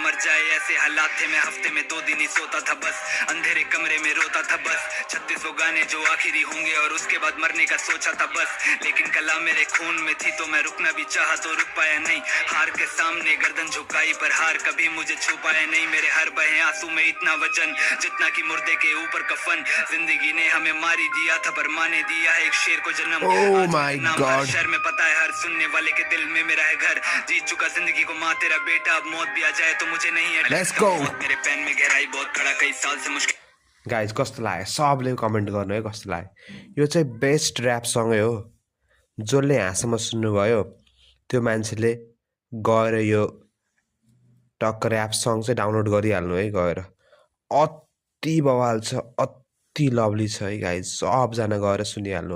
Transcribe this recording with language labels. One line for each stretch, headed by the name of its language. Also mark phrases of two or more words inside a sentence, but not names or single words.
Hindi: मर जाए ऐसे हालात थे मैं हफ्ते में 2 दिन ही सोता था बस अंधेरे कमरे में रोता था बस 36 गाने जो आखिरी होंगे और उसके बाद मरने का सोचा था बस लेकिन कला मेरे खून में थी तो मैं रुकना भी चाहा तो रुक पाया नहीं हार के सामने गर्दन झुकाई पर हार कभी मुझे छू पाया नहीं मेरे हर बहे आंसू में इतना वजन जितना कि मुर्दे के ऊपर कफन जिंदगी ने हमें मारी दिया था पर माने दिया है एक शेर को जन्म
English: Oh my God.
Hindi: शहर में पता है हर सुनने वाले के दिल में मेरा है घर जीत चुका जिंदगी को माँ तेरा बेटा अब मौत भी आ जाए तो मुझे नहीं है
English: Let's go.
Hindi: मेरे पेन में गहराई बहुत खड़ा कई साल से मुश्किल
Nepali: गाइज कस्तो लाग्यो सबले कमेन्ट गर्नु है कस्तो लाग्यो। यो चाहिँ
English: best rap song
Nepali: हो। जसले हाँसम्म सुन्नुभयो त्यो मान्छेले गएर यो टक्क
English: rap song
Nepali: चाहिँ डाउनलोड गरिहाल्नु है गएर। अति बवाल छ, अति लभली छ है गाइज, सबजना गएर सुनिहाल्नु।